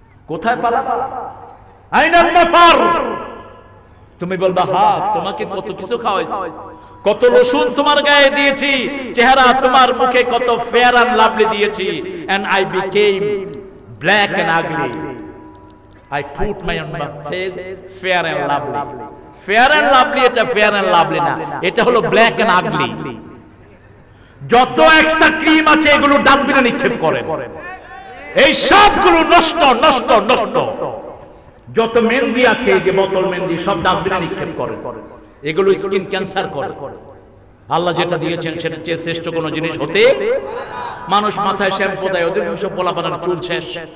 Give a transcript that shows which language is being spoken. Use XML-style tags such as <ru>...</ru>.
<bn>কোথায় পালাবা?</bn> <ar>আইনাল মাফার।</ar> <bn>তুমি বলবা হাত তোমাকে কত কিছু খাওয়াইছি, কত রসুন তোমার গায়ে দিয়েছি, চেহারা তোমার মুখে কত ফেয়ার এন্ড লাভলি দিয়েছি,</bn> <en>and I became black and ugly. I put my on my face fair and lovely. Fair and lovely এটা fair and lovely না,</en> <bn>এটা হলো</bn> <en>black and ugly।</en> <bn>যত একটা ক্রিম আছে এগুলো ডাস্টবিনে নিক্ষেপ করেন, এই সবগুলো নষ্ট নষ্ট নষ্ট। যত মেহেন্দি আছে, এই যে বোতল মেহেন্দি, সব ডাস্টবিনে নিক্ষেপ করেন, এগুলো স্কিন ক্যান্সার করে। আল্লাহ যেটা দিয়েছেন সেটা চেয়ে শ্রেষ্ঠ কোনো জিনিস হতে। মানুষ মাথায় শ্যাম্পু দেয়, অধিকাংশ পোলাপানার চুল শেষ।</bn>